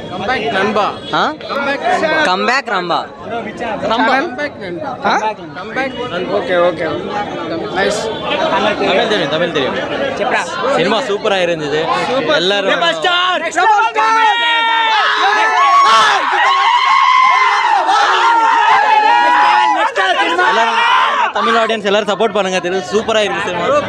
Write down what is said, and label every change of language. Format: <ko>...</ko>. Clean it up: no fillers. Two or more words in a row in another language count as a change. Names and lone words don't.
<ta>கம்பேக் நண்பா கம்பேக் ரம்பா</ta> <en>Okay okay nice</en> <ta>தமிழ் தெரியும் சினிமா சூப்பரா இருந்தது எல்லாரும் தமிழ் ஆடியன்ஸ் எல்லாரும் சப்போர்ட் பண்ணுங்க தெரியும் சூப்பரா இருக்கு சினிமா</ta>